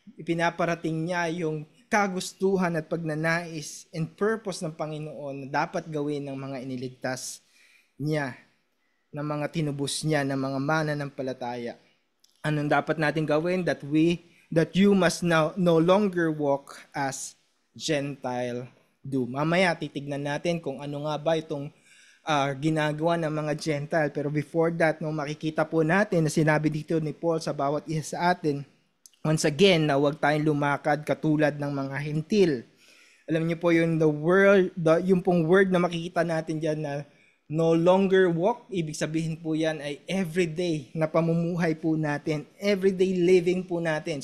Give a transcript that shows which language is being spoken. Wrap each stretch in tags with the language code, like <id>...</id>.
<tl>Ipinaparating niya yung kagustuhan at pagnanais</tl> <en>and purpose</en> <tl>ng Panginoon na dapat gawin ng mga iniligtas niya, ng mga tinubos niya, ng mga mananampalataya. Anong dapat natin gawin?</tl> <en>That you must now no longer walk as Gentile do.</en> <tl>Mamaya titignan natin kung ano nga ba itong ginagawa ng mga Gentile. Pero</tl> <en>before that,</en> <tl>makikita po natin na sinabi dito ni Paul sa bawat isa sa atin,</tl> <en>once again,</en> <tl>na huwag tayong lumakad katulad ng mga hentil. Alam niyo po yung yung pong word na makikita natin dyan na</tl> <en>no longer walk,</en> <tl>ibig sabihin po yan ay everyday na pamumuhay po natin,</tl> <en>everyday living</en> <tl>po natin.</tl>